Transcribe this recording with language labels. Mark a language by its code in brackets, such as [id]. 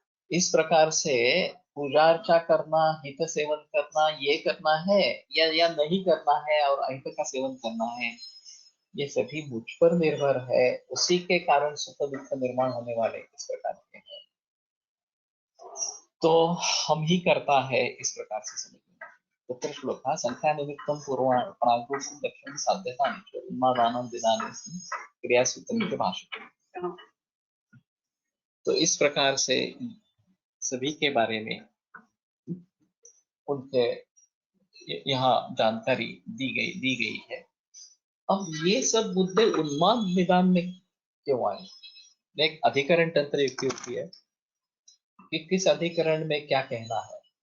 [hi] इस प्रकार से पूजा अर्चा करना, हित सेवन करना, ये करना है या नहीं करना है, और अहित का सेवन करना है, ये सभी मुझ पर निर्भर है। उसी के कारण सुख दुख निर्माण होने वाले इस प्रकार के हैं। तो हम ही करता है इस प्रकार से समझना। [sa] तत्र श्लोकः संख्या निमित्तं प्रागुक्तं दक्षिणं साध्यतानि च उन्मादानां दिनानि क्रियासूत्रं च भाषते। [hi] तो इस प्रकार से सभी के बारे में उनके यहाँ जानकारी दी गई है। अब ये सब मुद्दे उन्माद निदान में क्यों आए? एक अधिकरण तंत्र युक्ति होती है कि किस अधिकरण में क्या कहना है।